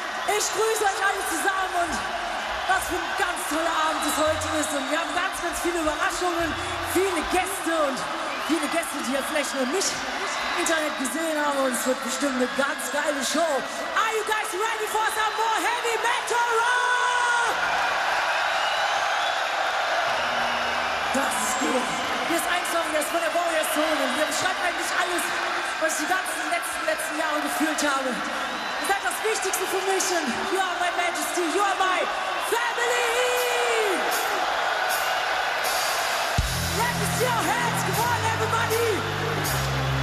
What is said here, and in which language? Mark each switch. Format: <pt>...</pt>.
<de>Ich grüße euch alle zusammen und was für ein ganz toller Abend es heute ist. Und wir haben ganz, ganz viele Überraschungen, viele Gäste, die ihr vielleicht noch nicht im Internet gesehen habt. Und es wird bestimmt eine ganz geile Show.</de> <en>Are you guys ready for some more heavy metal rock?</en> <de>Das ist gut. Hier ist ein Song, der ist von der Warriors Zone. Und wir beschreiben eigentlich alles, was ich die ganzen letzten Jahre gefühlt habe. Ihr seid das Wichtigste für mich.</de> <en>You are my majesty, you are my family! Let me see your hands, come on everybody!</en>